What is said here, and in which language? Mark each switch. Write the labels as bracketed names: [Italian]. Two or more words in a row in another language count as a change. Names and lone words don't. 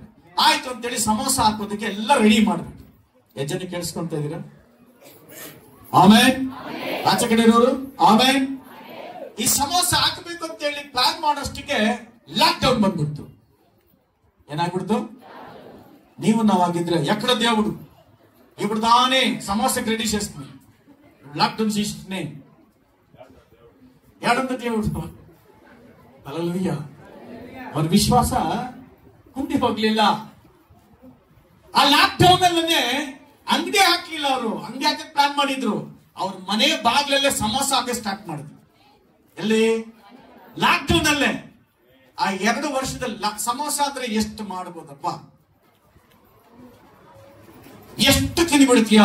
[Kannada] ಆಯ್ತು ಅಂತೇಳಿ ಸಮೋಸ ಹಾಕೋದಕ್ಕೆ ಎಲ್ಲ ರೆಡಿ ಮಾಡ್ಬಿಟ್ಟು. ಎಷ್ಟು ಜನ ಕೇಳಿಸ್ಕೊಂತ ಇದೀರಾ? ಆಮೇನ್. ಆಚೆ ಕಡೆ ಇರೋರು ಆಮೇನ್. ಈ ಸಮೋಸ ಹಾಕಬೇಕು ಅಂತ ಹೇಳಿ ಪ್ಲಾನ್ ಮಾಡೋಷ್ಟಕ್ಕೆ ಲಾಕ್ ಡೌನ್ ಬಂದ್ಬಿಡ್ತು. ಏನಾಗ್ಬಿಡ್ತು? ನೀವು ನಾವಾಗಿದ್ರೆ [Telugu] ಎక్కడ దేవుడు ఇప్పుడు దానే సమోసకి రెడీ చేస్తుంది, లాక్డౌన్ చేస్తుంది. ఏడుంది దేవుడు? హల్లెలూయా. [Kannada] ಅವ್ರ ವಿಶ್ವಾಸ ಕುಂದಿ ಹೋಗ್ಲಿಲ್ಲ. ಆ ಲಾಕ್ಡೌನ್ ಅಲ್ಲೇ ಅಂಗಡಿ ಹಾಕ್ಲಿಲ್ಲ, ಅವರು ಅಂಗಡಿ ಹಾಕಕ್ ಪ್ಲಾನ್ ಮಾಡಿದ್ರು. ಅವ್ರ ಮನೆ ಬಾಗ್ಲಲ್ಲೇ ಸಮೋಸ ಹಾಕಿ ಸ್ಟಾರ್ಟ್ ಮಾಡಿದ್ರು. ಎಲ್ಲಿ? ಲಾಕ್ಡೌನ್ ಅಲ್ಲೇ. ಆ 2 ವರ್ಷದಲ್ಲಿ ಸಮೋಸ ಅಂದ್ರೆ ಎಷ್ಟು ಮಾಡಬಹುದಪ್ಪ, ಎಷ್ಟು ತಿಂದ್ಬಿಡ್ತೀಯ?